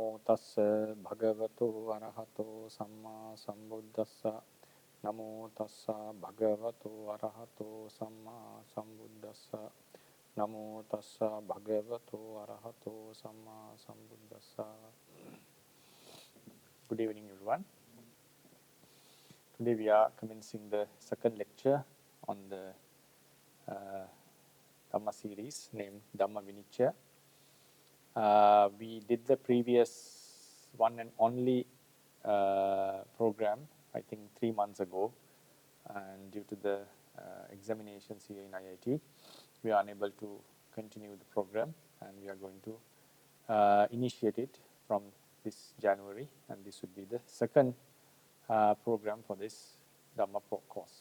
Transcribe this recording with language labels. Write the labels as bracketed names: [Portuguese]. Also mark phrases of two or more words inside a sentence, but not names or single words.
[Pali] tassa bhagavato arahato samma sambuddhassa. Namo tassa bhagavato arahato samma sambuddhassa. Namo tassa bhagavato arahato samma sambuddhassa. [English] Good evening, everyone. Today we are commencing the second lecture on the Dhamma series named Dhammavinicchaya. We did the previous one and only program, I think 3 months ago, and due to the examinations here in IIT, we are unable to continue the program, and we are going to initiate it from this January, and this would be the second program for this Dhamma course.